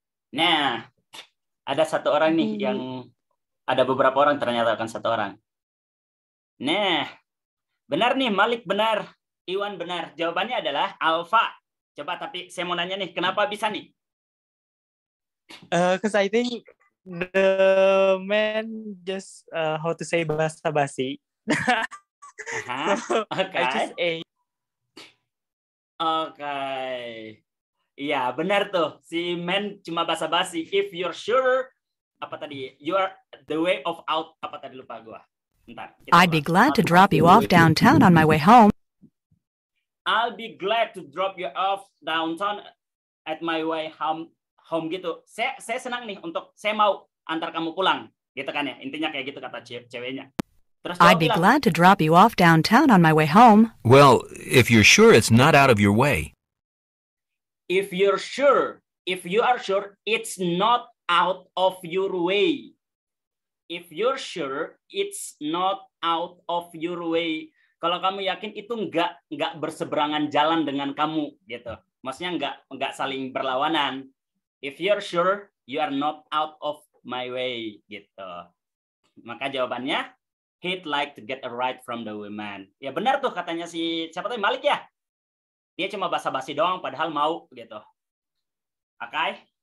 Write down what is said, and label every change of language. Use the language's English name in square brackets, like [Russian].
[Indonesian] Nah, ada satu orang nih yang ada beberapa orang ternyata akan satu orang. Nah, benar nih, Malik benar, Iwan benar. Jawabannya adalah alfa. Coba tapi saya mau nanya nih, kenapa bisa nih? [English] Because I think the man just how to say basa-basi. So I choose A. [Indonesian] Oke. Iya, benar tuh. Si man cuma basa-basi. [English] If you're sure, [Indonesian] apa tadi? [English] You are the way of out. [Indonesian] Apa tadi lupa gua. Bentar. [English] I'd be glad to drop you off downtown on my way home. I'll be glad to drop you off downtown at my way home gitu. [Indonesian] Saya senang nih untuk saya mau antar kamu pulang. Gitu kan ya. Intinya kayak gitu kata ceweknya. Terus [English] I'd be glad to drop you off downtown on my way home. Well, if you're sure it's not out of your way. If you are sure it's not out of your way. If you're sure it's not out of your way. [Indonesian] Kalau kamu yakin itu nggak berseberangan jalan dengan kamu gitu. Maksudnya nggak saling berlawanan. [English] If you're sure you are not out of my way gitu. [Indonesian] Maka jawabannya [English] he'd like to get a ride from the woman. [Indonesian] Ya benar tuh katanya si siapa tadi Malik ya. Dia cuma basa-basi doang padahal mau gitu. Okay?